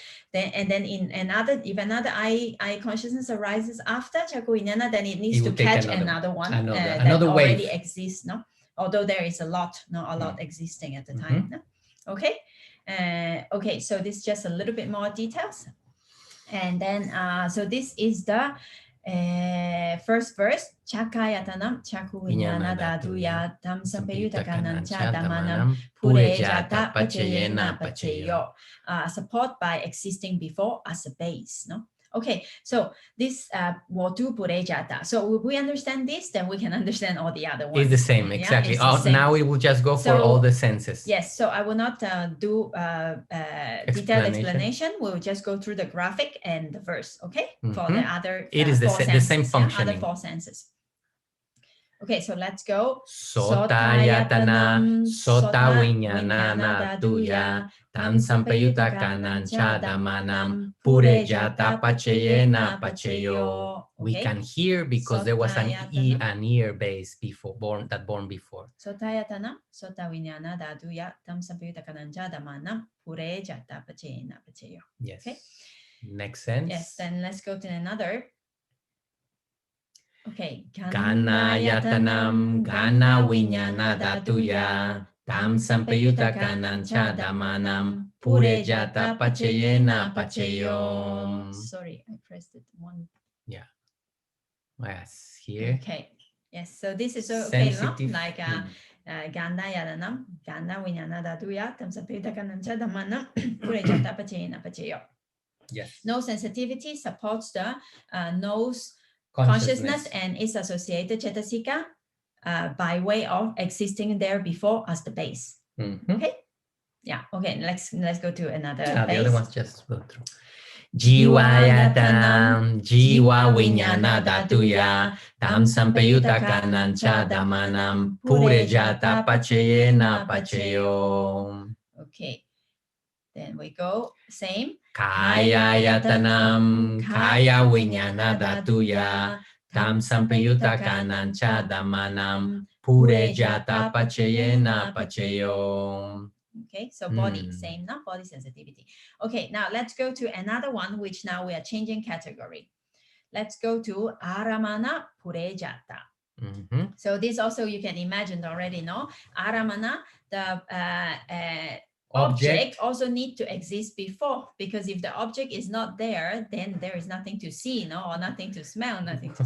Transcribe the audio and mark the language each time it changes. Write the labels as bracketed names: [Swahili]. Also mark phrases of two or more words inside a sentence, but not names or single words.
[English] And then in another, if another I consciousness arises after Chakku-viññāna, then it needs to catch another one that already exists. No, although there is a lot existing at the time. No? Okay. Okay, so this is just a little bit more details. And then, so this is the first verse. [Pali] Chakkayatanam Chakku-viññāna dhatuya tam sampayutakanam cha dhammanam Purejāta-paccayo. [English] Support by existing before as a base. No. Okay, so this [Pali] Votu Purejāta. [English] So if we understand this, then we can understand all the other ones. It's the same, exactly. Yeah, the same. Now we will just go for all the senses. Yes, so I will not do detailed explanation. We'll just go through the graphic and the verse, okay? For the other it is the same functioning. Other 4 senses. Okay, so let's go. [Pali] Sotayatanam Sota-viññāna dhatuya tam sampayutakanam cha dhammanam Purejāta-paccayo. [English] We can hear because there was an ear base before born before. [Pali] Sotayatanam Sota-viññāna dhatuya tam sampayutakanam cha dhammanam Purejāta-paccayo. [English] Yes. Okay. Next sense. Yes, then let's go to another. Okay. [Pali] Gana-yatanam Gana-viññāna dhatuya tam sampayutakanam cha dhammanam Purejāta-paccayo. [English] Sorry, I pressed it one. Yeah. Yes, here. Okay. Yes, so this is okay, no? [Pali] Like Gana-yatanam Gana-viññāna dhatuya tam sampayutakanam cha dhammanam Purejāta-paccayo. [English] Yes. No sensitivity supports the nose consciousness and its associated cetasika by way of existing there before as the base. Okay. Yeah. Okay. Let's go to another base. The other ones just go through. [Pali] Jivayatanam Jiva-viññāna dhatuya tam sampayutakanam cha dhammanam Purejāta-paccayo. [English] Okay. Then we go same. [Pali] Kaya-yatanam Kaya-viññāna dhatuya tam sampayutakanam cha dhammanam Purejāta-paccayo. [English] Okay, so body, same, not body sensitivity. Okay, now let's go to another one, which now we are changing category. Let's go to Āramana-purejāta. So this also you can imagine already, no? Āramana, the object also need to exist before, because if the object is not there, then there is nothing to see, no, or nothing to smell, nothing to.